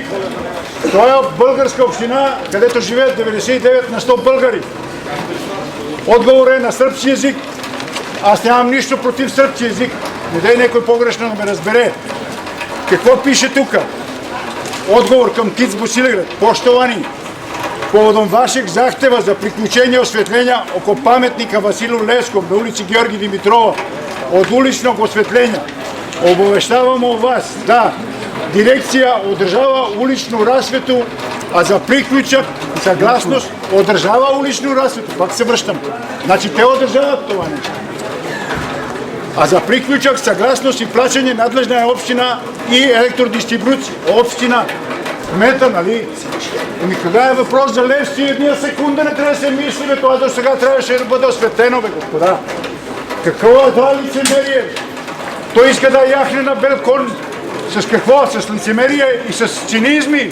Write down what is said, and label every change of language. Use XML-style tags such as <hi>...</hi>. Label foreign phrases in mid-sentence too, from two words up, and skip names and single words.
<bg>Това е българска община, където живеят 99 на 100 българи. Отговор е на сръбски език. Аз нямам нищо против сръбски език. Не дай някой погрешно да ме разбере. Какво пише тук? Отговор към КИЦ Босилеград.</bg> <sr>Poštovani, povodom vašeg zahteva za priključenje osvetljenja oko pametnika Vasilu Levskom na ulici Georgi Dimitrova od uličnog osvetljenja obavještavamo vas da direkcija održava uličnu rasvetu, a za priključak i saglasnost održava uličnu rasvetu. Pak se vrštam. Znači te održavат</sr> <bg>това нещо.</bg> <sr>A za priključak, saglasnost i plaćanje nadležna je opština i elektrodistribucija.</sr> <bg>Opština Мета, нали? Ами кога е въпрос за Левци, една секунда не трябва да се мисли, бе, това до сега трябваше да бъде осветено, бе, господа. Какво е това лицемерие? Той иска да яхне на бел кон. С какво? С лицемерие и с цинизми.</bg>